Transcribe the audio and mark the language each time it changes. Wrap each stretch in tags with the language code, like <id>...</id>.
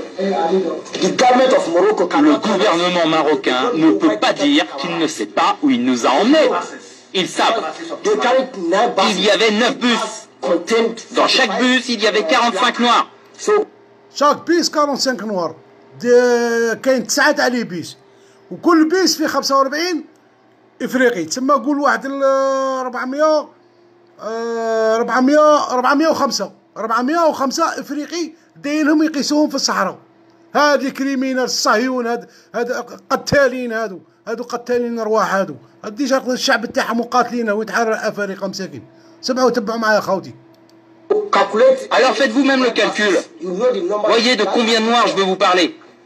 <fr>Le gouvernement marocain ne peut pas dire qu'il ne sait pas où il nous a emmenés. Ils savent. Il y avait 9 bus. Dans chaque bus, il y avait 45 noirs. Chaque bus 45 noirs.</fr> <ar>كاين 9 تاع لي بيس، وكل بيس فيه 45 افريقي، تسمى قول واحد 405 افريقي دايرهم يقيسوهم في الصحراء. هاد الكريمينال الصهيون، هاد قتالين، هادو قتالين ارواح، هادو ديجا الشعب تاعهم مقاتلين ويتحرر الافارقه مساكين. سمعوا تبعوا معايا خوتي.</ar> <fr>Alors faites vous-même le calcul. Voyez de combien de noirs je veux vous parler.</fr>